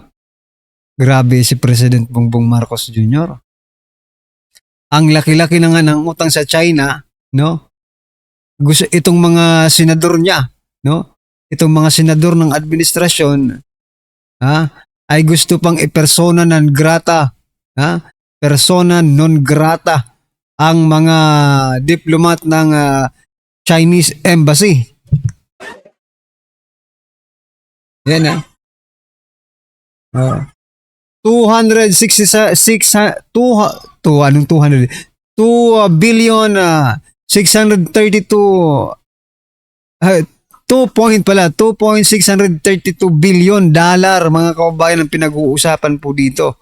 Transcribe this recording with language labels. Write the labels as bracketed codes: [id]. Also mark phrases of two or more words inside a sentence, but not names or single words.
[tl] Grabe si President Bongbong Marcos Jr. Ang laki-laki na nga ng utang sa China, no? Gusto itong mga senador niya, no? Itong mga senador ng administrasyon, ha? Ay gusto pang [la] persona non grata, [tl] ha? [la] Persona non grata [tl] ang mga diplomat ng Chinese embassy. Yan ha. 266 anong 200 2 billion 632 $2.632 billion mga kababayan ang pinag-uusapan po dito.